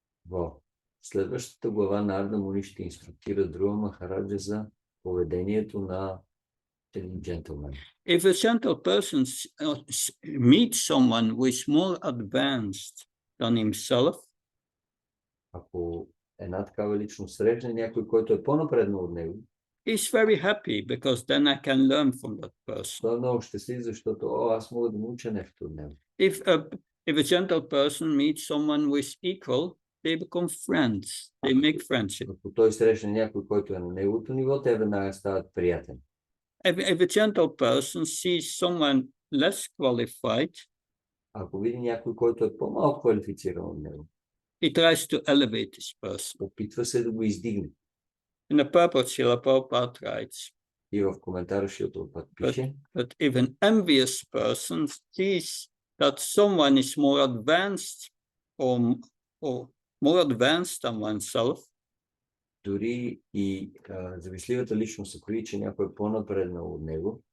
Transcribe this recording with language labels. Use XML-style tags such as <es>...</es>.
<bg>В следващата глава Нарада Муни ще инструктира Друва Махараджа за поведението на един джентълмен.</bg> <en>If a gentle person meets someone who is more advanced than himself,</en> <bg>Ако една такава личност срещне някой, който е по-напреднал от него,</bg> <en>he's very happy because then I can learn from that person.</en> <bg>той е много щастлив, защото аз мога да науча нещо от него.</bg> <en>If a gentle person meets someone who is equal, they become friends. They make friendship.</en> <bg>Ако той срещне някой, който е на неговото ниво, те веднага стават приятели.</bg> <en>If a gentle person sees someone less qualified,</en> <bg>Ако види някой, който е по-малко квалифициран от него,</bg> <en>he tries to elevate this person.</en> <bg>опитва се да го издигне.</bg> <en>In the purport, Srila Prabhupada writes,</en> <bg>И в коментара Шилтопът пише,</bg> <en>that if an envious person sees that someone is more advanced or more advanced than oneself,</en> <bg>дори и завистливата личност, ако види, че някой е по-напреднал от него,</bg>